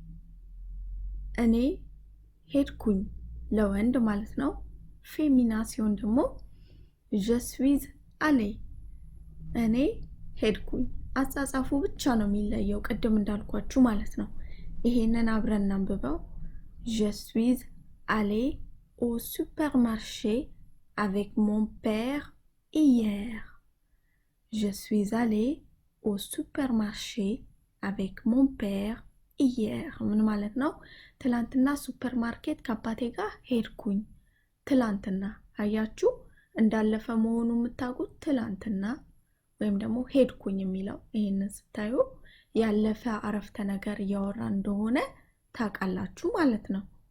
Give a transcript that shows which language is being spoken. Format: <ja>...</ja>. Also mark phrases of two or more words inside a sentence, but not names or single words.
<am>እኔ ሄድኩኝ ለወንድ ማለት ነው። ፌሚና ሲሆን ደግሞ</am> <fr>je suis allée፣</fr> <am>እኔ ሄድኩኝ። አጻጻፉ ብቻ ነው የሚለየው ቅድም እንዳልኳችሁ ማለት ነው። ይሄንን አብረን እናንብበው።</am> <fr>je suis allée au supermarché avec mon père hier. Je suis allée au supermarché avec mon père hier.</fr> <am>ምን ማለት ነው? ትላንትና ሱፐርማርኬት ከአባቴ ጋር ሄድኩኝ። ትላንትና አያችሁ፣ እንዳለፈ መሆኑ የምታውቁት ትላንትና ወይም ደግሞ ሄድኩኝ የሚለው ይሄንን ስታዩ ያለፈ አረፍተ ነገር እያወራ እንደሆነ ታውቃላችሁ ማለት ነው።</am>